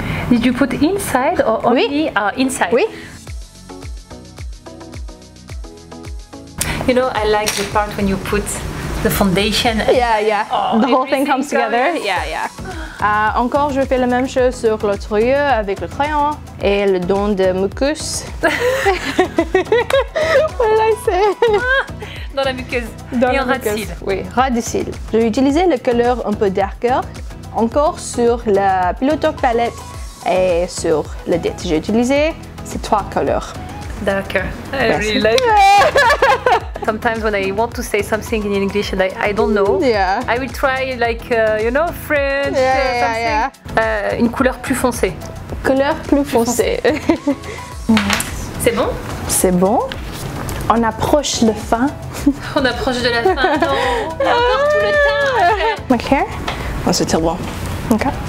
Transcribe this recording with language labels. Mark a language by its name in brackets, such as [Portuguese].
[English] Did you put inside or only inside? [French] Oui. [English] You know, I like the part when you put the foundation. Yeah. Oh, the whole thing comes together. Comes. Yeah. [French] Encore, je fais la même chose sur l'autre yeux avec le crayon et le don de mucus. [English] What did I say? [French] Dans la muqueuse. Dans et la un ras de muqueuse. cils. Oui, ras de cils. Je vais utiliser le couleur un peu darker encore sur la Pillow Talk palette et sur le Date. J'ai utilisé ces 3 couleurs. [English] Darker. I really like it. Sometimes when I want to say something in English and I don't know, I will try like, you know, French, something. [French] Une couleur plus foncée. Couleur plus foncée. C'est bon? C'est bon. On approche le fin. On approche de la fin. Non, il y a encore tout le temps. [English] Like here? [French] Oh, c'est très bon. Ok.